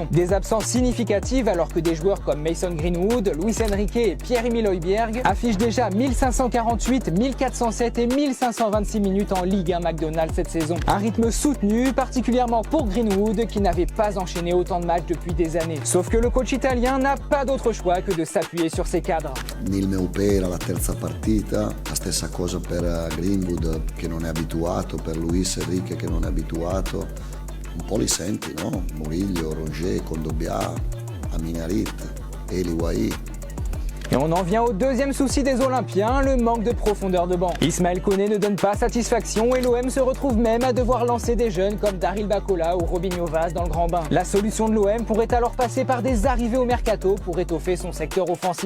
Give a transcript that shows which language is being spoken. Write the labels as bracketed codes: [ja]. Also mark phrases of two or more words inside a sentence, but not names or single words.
[fr] Des absences significatives alors que des joueurs comme Mason Greenwood, Luis Enrique et Pierre-Emile Højbjerg affichent déjà 1548, 1407 et 1526 minutes en Ligue 1 McDonald's cette saison. Un rythme soutenu, particulièrement pour Greenwood qui n'avait pas enchaîné autant de matchs depuis des années. Sauf que le coach italien n'a pas d'autre choix que de s'appuyer sur ses cadres. [it] Nil Meupera, la terza partita, la stessa cosa per Greenwood che non è abituato, per Luis Enrique che non è abituato. Un po' li senti, no? Murillo, Rongier, Kondogbia, Amin Harit, Eli Wahi. [fr] Et on en vient au deuxième souci des Olympiens, le manque de profondeur de banc. Ismaël Koné ne donne pas satisfaction et l'OM se retrouve même à devoir lancer des jeunes comme Daryl Bakola ou Robinho Vaz dans le grand bain. La solution de l'OM pourrait alors passer par des arrivées au mercato pour étoffer son secteur offensif.